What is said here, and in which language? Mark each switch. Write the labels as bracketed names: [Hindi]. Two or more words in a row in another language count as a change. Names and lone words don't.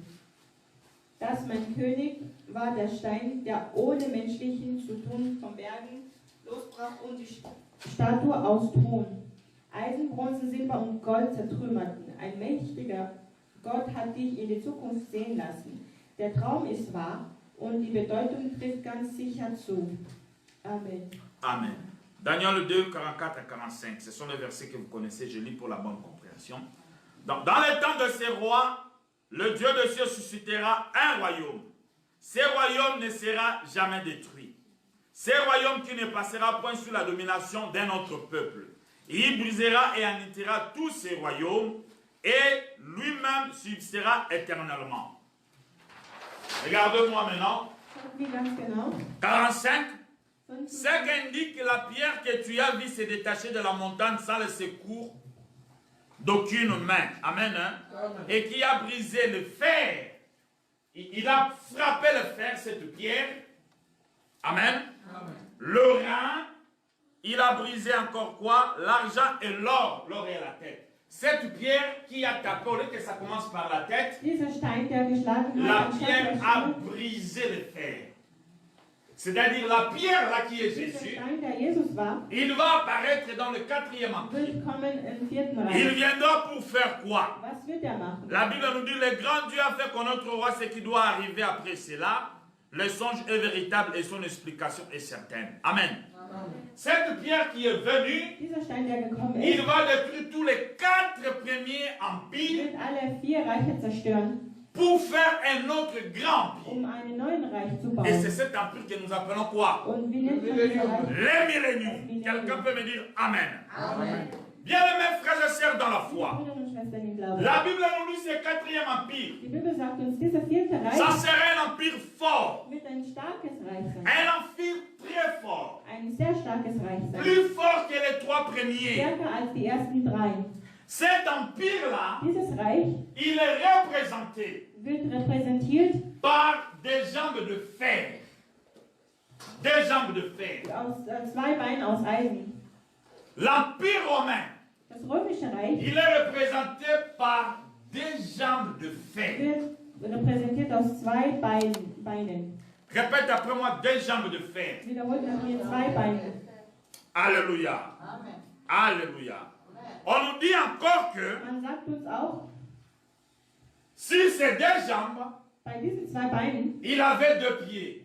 [German] Das, mein König, war der Stein, der ohne menschlichen zu tun vom Bergen losbrach und die Statue aus Ton. Eisen, Bronze, Silber und Gold zertrümmerten. Ein mächtiger Gott hat dich in die Zukunft sehen lassen. Der Traum ist wahr und die Bedeutung trifft ganz sicher zu. Amen. [French] Amen. Daniel 2, 44 à 45. Ce sont les versets que vous connaissez. Je lis pour la bonne compréhension. Dans le temps de ces rois, le Dieu de cieux suscitera un royaume. Ce royaume ne sera jamais détruit. Ce royaume qui ne passera point sous la domination d'un autre peuple. Il brisera et anéantira tous ces royaumes et lui-même subsistera éternellement. Regardez-moi maintenant. [German] Schaut mir ganz genau. [French] 45. Ce qu'indique la pierre que tu as vue se détacher de la montagne sans le secours d'aucune main. Amen. Hein? Amen. Et qui a brisé le fer. Il a frappé le fer, cette pierre. Amen. Amen. Le rein. Il a brisé encore quoi? L'argent et l'or. L'or est la tête. cette pierre qui a tapé, au lieu que ça commence par la tête, [German] Dieser Stein, der geschlagen [French] la [German] hat, [French] pierre [German] anstatt [French] a [German] der Stimme, [French] brisé le fer. C'est-à-dire la pierre là qui est [German] dieser [French] Jésus, [German] Stein, der Jesus war, [French] il va apparaître dans le 4e empire. [German] wird kommen im 4. [French] Il [German] Reich. [French] viendra pour faire quoi? [German] Was wird er machen? [French] La Bible nous dit, le grand Dieu a fait connaître au roi ce qui doit arriver après cela. Le songe est véritable et son explication est certaine. Amen. Cette pierre qui est venue, [German] Dieser Stein, der gekommen [French] il [German] ist, [French] va détruire tous les 4 premiers empires [German] wird alle 4 Reiche zerstören, [French] pour faire un autre grand empire. [German] um einen neuen Reich zu [French] Et c'est [German] bauen. [French] cet empire que nous appelons quoi? [German] Und wie nennt man dieses Reich? [French] Les milléniums. Quelqu'un peut me dire Amen. Bien-aimés frères et sœurs dans la foi, [German] Brüder und Schwestern im Glauben. [French] la Bible nous dit ce 4e empire. [German] Die Bibel sagt uns, dieser 4. [French] Ça [German] Reich [French] serait un empire fort. [German] wird ein starkes Reich sein. [French] Un empire très fort. [German] Ein sehr starkes Reich sein. [French] Plus fort que les 3 premiers. [German] Stärker als die ersten 3. [French] Cet empire-là, [German] Dieses Reich [French] il est représenté [German] wird repräsentiert [French] par des jambes de fer. Des jambes de fer. [German] aus 2 Beinen aus Eisen. [French] L'empire romain, [German] Das römische Reich [French] il est représenté par des jambes de fer. [German] wird repräsentiert aus 2 Beinen. [French] Répète après moi, des jambes de fer. [German] Wiederholt nach mir 2 Beine. [French] Alléluia. Alléluia. On nous dit encore que [German] Man sagt uns auch, [French] si ces 2 jambes, [German] bei diesen 2 Beinen [French] il avait 2 pieds.